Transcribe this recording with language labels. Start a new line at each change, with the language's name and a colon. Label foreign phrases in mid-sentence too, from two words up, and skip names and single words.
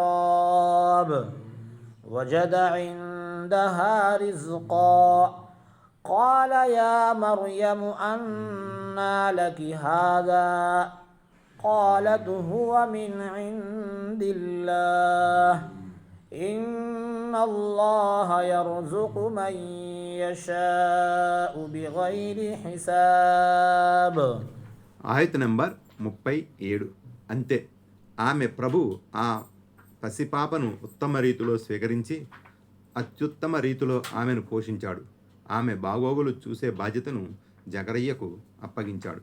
Arabic: المحراب وجد عندها رزقا قال يا مريم أنى لك هذا قالت هو من عند الله إن الله يرزق من يشاء بغير حساب.
Telugu: ఆయత నెంబర్ 37. అంతే, ఆమె ప్రభు ఆ పసిపాపను ఉత్తమ రీతిలో స్వీకరించి అత్యుత్తమ రీతిలో ఆమెను పోషించాడు. ఆమె బాగోగులు చూసే బాధ్యతను జకరయ్యకు అప్పగించాడు.